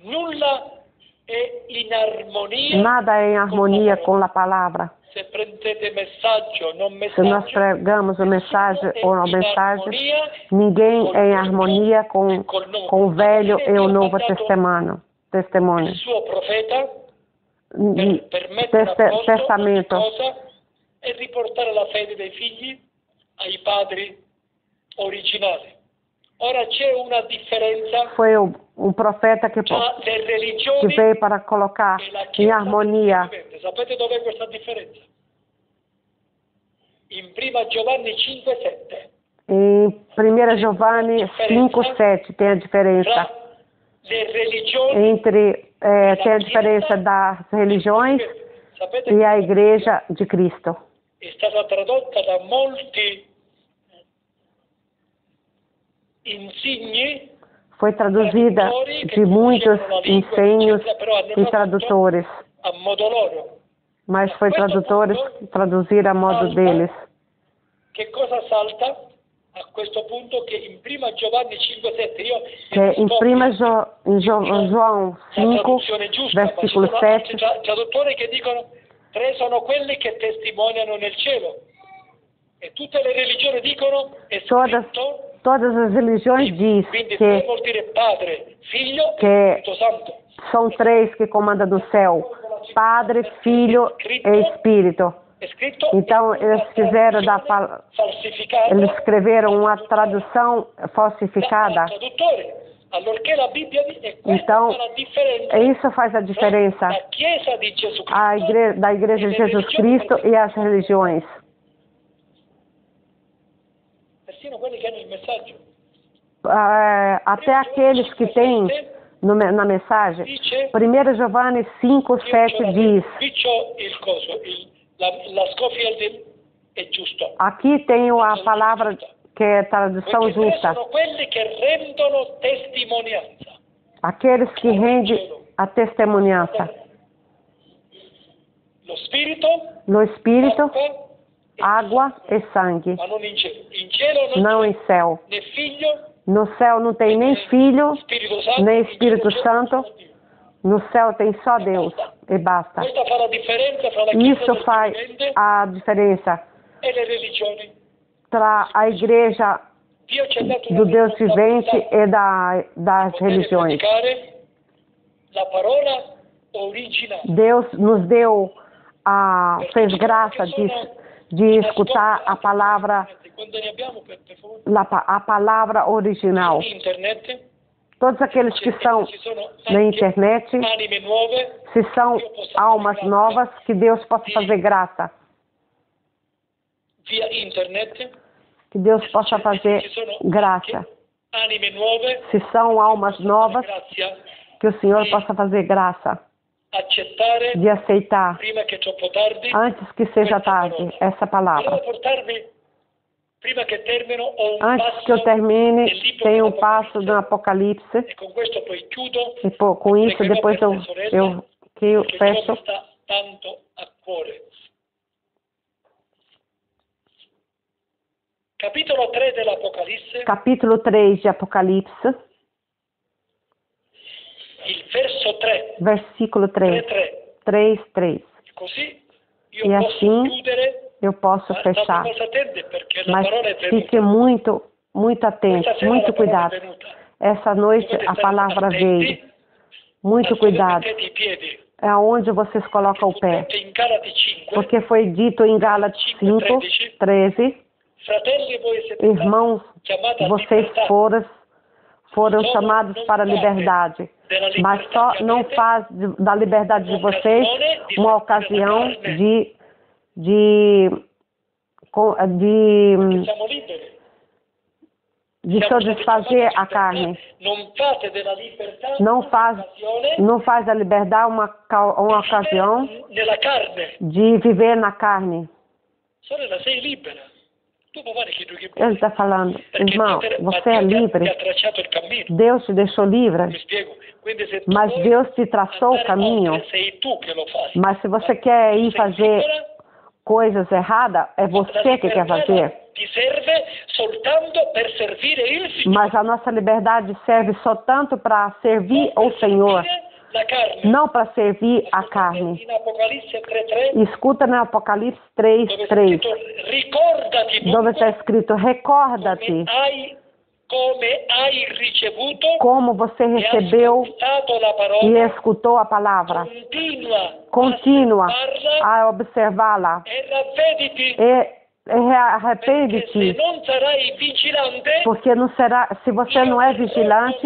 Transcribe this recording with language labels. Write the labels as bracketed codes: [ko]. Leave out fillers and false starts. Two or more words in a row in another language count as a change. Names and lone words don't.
[pt] Nada é em harmonia com a palavra. Se nós pregamos a mensagem ou a mensagem, ninguém é em harmonia com o Velho e o Novo Testamento. Testamento. [it] E riportare la fede dei figli ai padri originali. Ora c'è una differenza. [pt] Foi um profeta que veio para colocar em harmonia. [it] Sapete dov'è questa differenza? In 1 Giovanni 5,7. [pt] Em 1 Giovanni 5,7 tem a diferença. Tem a diferença das religiões e a Igreja de Cristo. [it] È stata tradotta da molti insigni. [pt] Foi traduzida de muitos ensinos e tradutores, mas foi traduzir a modo deles. [it] Que cosa salta? a questo punto che in prima Giovanni 5,7 io [pt] que em 1 João 5, versículo 7, [it] traduttori che dicono 3 sono quelli che testimoniano nel cielo e tutte le religioni dicono è scritto. [pt] Todas as religiões diz [it] Quindi [pt] que [it] vuol dire Padre, Figlio [pt] que [it] e Spirito Santo. [pt] são três que comandam no céu: Padre, Filho e Espírito. [it] È scritto, [pt] Então eles fizeram [it] falsificata, [pt] eles escreveram uma tradução falsificada. [it] traduttore. Allorché la Bibbia è questa [pt] Então [it] fa la differenza. [pt] isso faz a diferença [it] La Chiesa di Gesù Cristo [pt] da Igreja de Jesus Cristo e as religiões. [it] persino quelli che hanno il messaggio. [pt] Até aqueles que têm na mensagem, 1 Giovanni 5, 7 diz, [it] la Scofield è giusto. [pt] Aqui tem a palavra que é tradução justa. [it] Sono quelli che rendono testimonianza. [pt] Aqueles que rendem a testemunhança. [it] Lo Spirito, [pt] No Espírito, água e sangue. [it] ma non in cielo. In cielo [pt] Não em céu. [it] né figlio, [pt] No céu não tem nem Filho, [it] Spirito Santo, [pt] nem [it] in cielo [pt] Espírito [it] c'è [pt] Santo. [it] solo Dio. [pt] No céu tem só Deus e basta. [it] Questa fa la differenza fra la Chiesa [pt] Isso [it] del [pt] faz [it] vivente [pt] a diferença [it] e le religioni. [pt] para a igreja [it] Dio ci ha dato [pt] do [it] una [pt] Deus vivente [it] responsabilità [pt] e das [it] poter [pt] religiões. [it] predicare la parola originale. [pt] Deus nos deu fez graça de escutar a palavra, [it] Quando ne abbiamo, per favore? [pt] a palavra original. [it] Internet, [pt] Todos aqueles que são [it] ci sono [pt] na [it] anche [pt] internet, [it] anime nuove, [pt] se são almas novas, que Deus possa fazer graça. [it] via internet, [pt] Que Deus possa fazer [it] ci sono [pt] graça. [it] anche anime nuove, [pt] Se são almas novas, [it] grazia, [pt] que o Senhor possa fazer graça [it] accettare [pt] de aceitar, [it] prima che è troppo tardi. [pt] antes que seja tarde, essa palavra. [it] Volevo portarvi, prima che termino, ho un [pt] Antes [it] passo [pt] que eu termine, [it] del libro [pt] tem um [it] dell'Apocalisse. [pt] passo do Apocalipse. [it] E con questo poi chiudo. [pt] E com isso, [it] Pregherò [pt] depois [it] per le sorelle, [pt] eu [it] che Dio [pt] fecho. [it] mi sta tanto a cuore. Capitolo 3 dell'Apocalisse, [pt] Capítulo 3 de Apocalipse, [it] il verso 3, [pt] versículo 3. 3. [it] Così io [pt] E [it] posso [pt] assim [it] chiudere, [pt] eu posso [it] ma [pt] fechar. [it] cosa attende perché la [pt] Mas [it] parola è [pt] fique [it] venuta. [pt] muito atento, [it] Questa sera [pt] muito [it] la parola [pt] cuidado. [it] è venuta. [pt] Essa noite [it] Dovete [pt] a [it] stare [pt] palavra [it] attenti [pt] veio. Muito [it] a dove [pt] cuidado. [it] mettete i piedi. [pt] É aonde vocês colocam o [it] Fu [pt] pé. [it] detto in Galati 5, [pt] Porque foi dito em Gálatas 5, 13, [it] fratelli, voi siete [pt] irmãos, [it] chiamati a [pt] vocês [it] libertà. [pt] foram chamados para a liberdade, mas só não faz da liberdade de vocês uma ocasião de [it] Siamo liberi. [pt] satisfazer a carne. [it] Non fate della libertà [pt] Não faz da liberdade uma ocasião [it] nella carne. [pt] de viver na carne. [it] Sorella, sei libera. Tu puoi fare quello che [pt] Ele [it] vuoi. [pt] está falando, [it] Perché [pt] irmão, [it] Dio [pt] você é [it] ti ha [pt] livre. [it] tracciato il cammino. [pt] Deus te deixou livre, [it] Mi spiego. Quindi se tu [pt] mas [it] vuoi [pt] Deus te traçou o [it] andare [pt] caminho. [it] oltre, sei tu che lo fai. [pt] Mas se você quer ir [it] Sei [pt] fazer [it] libera, [pt] coisas erradas, é [it] la [pt] você que quer [it] libertà [pt] fazer. [it] ti serve soltanto per servire il Signore. [pt] Mas a nossa liberdade serve só tanto para servir o Senhor, [it] La carne. [pt] não para servir a carne. [it] In Apocalisse 3:3, [pt] Escuta no Apocalipse [it] dove è [pt] 3:3, [it] scritto ricordati [pt] dove está [it] dunque [pt] escrito: recorda-te [it] come hai ricevuto [pt] como você [it] e [pt] recebeu [it] ascoltato la [pt] e [it] parola, [pt] escutou a palavra. [it] continua [pt] Continua [it] a osservarla [pt] a observá-la [it] e ravvediti, [pt] e [it] perché se [pt] arrepende-te, [it] non sarai vigilante, [pt] porque não será, se você não é vigilante,